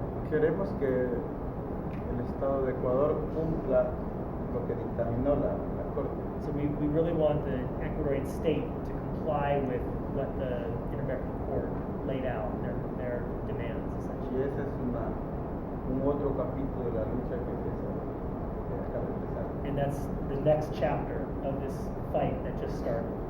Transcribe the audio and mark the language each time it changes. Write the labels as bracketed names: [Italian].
[Spanish] Queremos que el Estado de Ecuador cumpla lo que dictaminó la Corte. [English] So we really want the Ecuadorian state to comply with what the Inter-American Court laid out, their demands, [Spanish] Y [English] essentially. [Spanish] ese es un otro capítulo de la lucha que acaba de empezar. [English] And that's the next chapter of this fight that just started.